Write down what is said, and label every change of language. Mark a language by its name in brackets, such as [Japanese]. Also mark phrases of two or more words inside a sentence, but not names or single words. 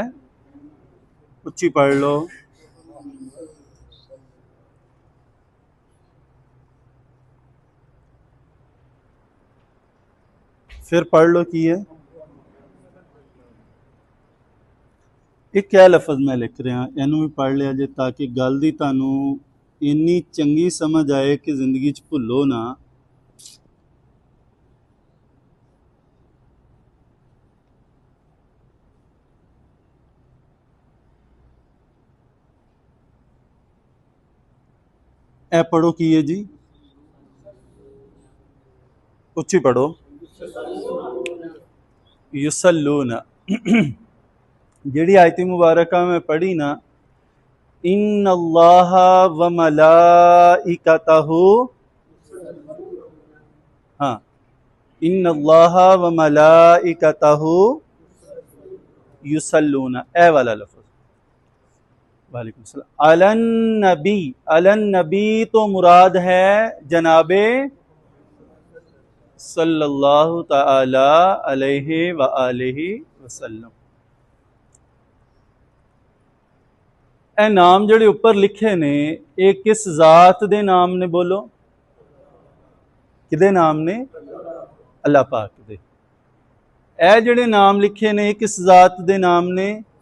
[Punjabi] اچی پڑھ لو۔ فیر پڑھ لو کی ہے. اک کیا لفظ میں لکھ رہا, اینوں بھی پڑھ لیا جے، تاکہ گل دی تانوں انی چنگی سمجھ آئے کہ زندگی چ بھلو نہ. اے پڑھو کی ہے جی، اچی پڑھو. یصلون جیہڑی آیت مبارکہ میں پڑھی نا, [Arabic] إن الله وملائكته، ہاں، إن الله وملائكته يصلون, [Punjabi] اے والا لفظ. [Arabic] وعليكم السلام. على النبي، على النبي [Punjabi] تو مراد ہے جنابِ [Arabic] صلى الله تعالى عليه وآله وسلم. [Punjabi] اے نام جیہڑے اوپر لکھے نے، یہ کس ذات دے نام نے? بولو کیدے نام نے؟ اللہ پاک دے. اے جیہڑے نام لکھے نے کس ذات دے نام نے?